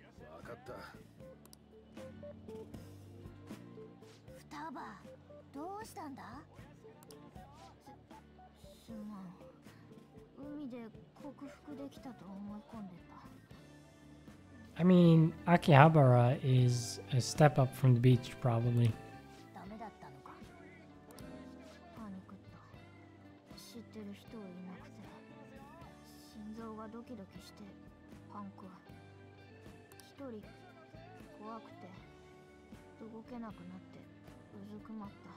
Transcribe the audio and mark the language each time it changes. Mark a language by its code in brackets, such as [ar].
[ja] わかった。バ、どうしたんだ？すまん。海で克服できたと思い込んでた。 [en] I mean, Akihabara is a step up from the beach, probably. [ja] ダメだったのか。パニクった。知ってる人いなくて、心臓がドキドキしてパンク。一人怖くて動けなくなってうずくまった。